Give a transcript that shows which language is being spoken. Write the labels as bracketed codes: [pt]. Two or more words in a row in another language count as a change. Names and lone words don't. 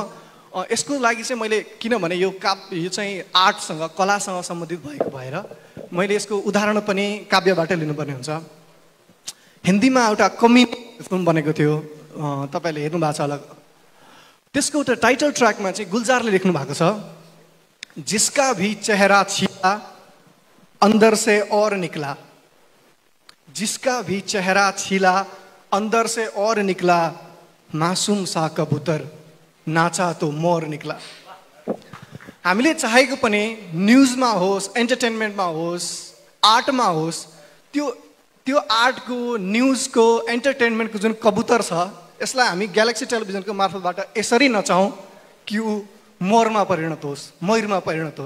[ne] यसको लागि चाहिँ मैले, किनभने यो चाहिँ आर्टसँग, कलासँग सम्बन्धित भएको भएर मैले यसको उदाहरण पनि काव्यबाटै लिनुपर्ने हुन्छ। हिन्दीमा एउटा कमेडी फिल्म बनेको थियो, तपाईँले हेर्नु भएको छ होला। त्यसको एउटा टाइटल ट्र्याकमा चाहिँ गुलजारले लेख्नु भएको छ, [hi] जिसका भी चेहरा छिला अंदर से और निकला, जिसका भी चेहरा छिला अंदर से और निकला, मासूम सा कबूतर नाचा तो मोर निकला। [ne] हामीले चाहेको पनि न्युजमा होस्, एन्टरटेनमेन्टमा होस्, आर्टमा होस्, त्यो आर्टको, न्युजको, एन्टरटेनमेन्टको जुन कबुतर छ, यसलाई हामी ग्यालेक्सी टेलिभिजनको मार्फतबाट यसरी नचाहौँ कि ऊ मोरमा परिणत होस्, मयुरमा परिणत होस्।